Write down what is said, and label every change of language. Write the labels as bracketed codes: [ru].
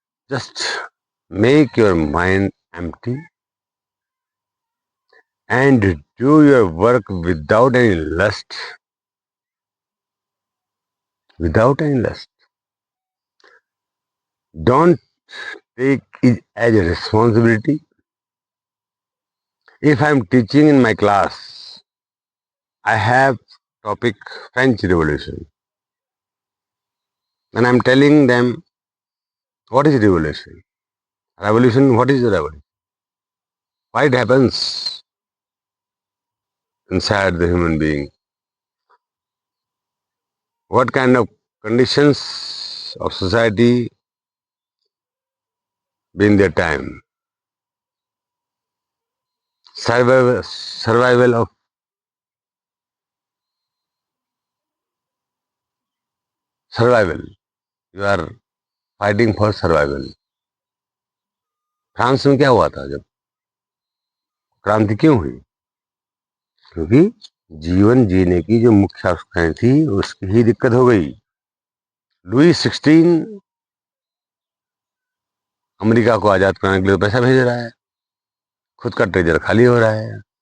[en] Just make your mind empty and do your work without any lust, without any lust. Don't take it as a responsibility. If I'm teaching in my class, I have topic French Revolution, and I'm telling them what is revolution. Revolution, what is the revolution? Why it happens inside the human being? What kind of conditions of society been their time? Survival of survival. You are fighting for survival. [hi] France में क्या हुआ था जब क्रांति क्यों हुई? क्योंकि जीवन जीने की जो मुख्य आवश्यकताएं थी उसकी ही दिक्कत हो गई। लुई 16 अमेरिका को आजाद कराने के लिए पैसा भेज रहा है, खुद का ट्रेजर खाली हो रहा है।